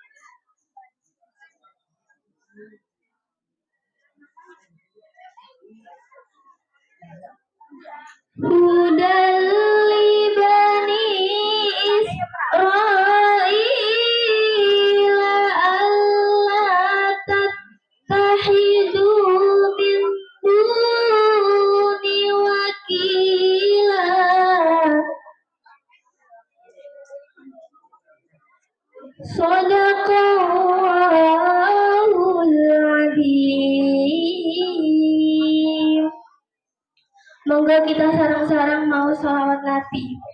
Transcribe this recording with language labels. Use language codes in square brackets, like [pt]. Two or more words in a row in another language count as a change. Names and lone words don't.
[ar] هدى لبني إسرائيل ألا تتخذوا من دوني وكيلا. صدق الله العظيم. [jv] Moga kita sareng-sareng mau sholawat Nabi.